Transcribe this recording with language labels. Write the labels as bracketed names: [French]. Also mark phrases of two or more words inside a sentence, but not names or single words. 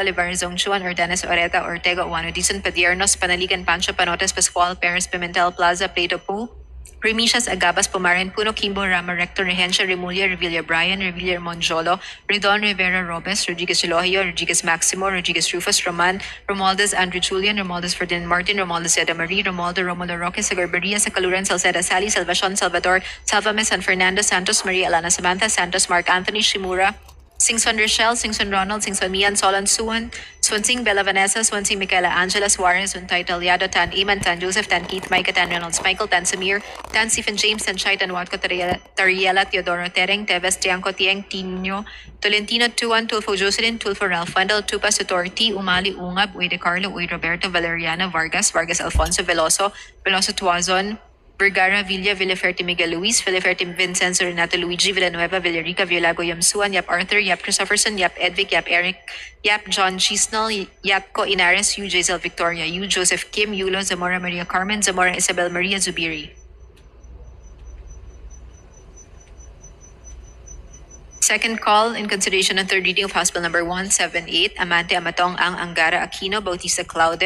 [English] Olivar, Zongchuan, Ordanes, Oreta, Ortega, Uano, Dizon, Padiernos, Panaligan, Pancho, Panotes, Pascual, Perez, Pimentel, Plaza, Plato Po, Remisias, Agabas, Pumarin, Puno, Kimbo, Rama, Rector, Regencia, Remulia, Revilla, Brian, Revilla, Monjolo, Redon, Rivera, Robes, Rodriguez Elohio, Rodriguez Maximo, Rodriguez Rufus, Roman, Romualdez, Andrew Julian, Romualdez Ferdinand Martin, Romualdez Seda Marie, Romualdo, Romulo Roque, Sagarberia, Sacaluran, Salceda Sally, Salvacion, Salvador, Salvame, San Fernando, Santos, Maria Elena Samantha, Santos, Mark Anthony, Shimura, Singson Rochelle, Singson Ronald, Singson Mian, Solon Suwan, Swansing Bella Vanessa, Swansing Michaela Angela Suarez, Untay Talyado, Tan Iman, Tan Joseph, Tan Keith, Micah, Tan Reynolds, Michael, Tan Samir, Tan Stephen James, Tan Shai, Tan Watko, Tariela, Teodoro Tereng, Teves, Tiangco, Tieng, Tino, Tolentino, Tuan, Tulfo Jocelyn, Tulfo Ralph Fundal, Tupa Sutorti, Umali, Ungab, Uy De Carlo, Uy Roberto, Valeriana, Vargas, Vargas Alfonso, Veloso, Veloso Tuazon, Vergara, Villa, Villaferte, Miguel Luis, Villaferte, Vincenzo, Renato Luigi, Villanueva, Villarica, Villago, Yamsuan, Yap Arthur, Yap Christopherson, Yap Edvic, Yap Eric, Yap John Chisnell, Yatco Inares, Yu Jaisel Victoria, Yu Joseph Kim, Yulo, Zamora Maria Carmen, Zamora Isabel Maria Zubiri. Second call in consideration on third reading of House Bill number 178, Amante Amatong Ang Angara Aquino, Bautista Claude,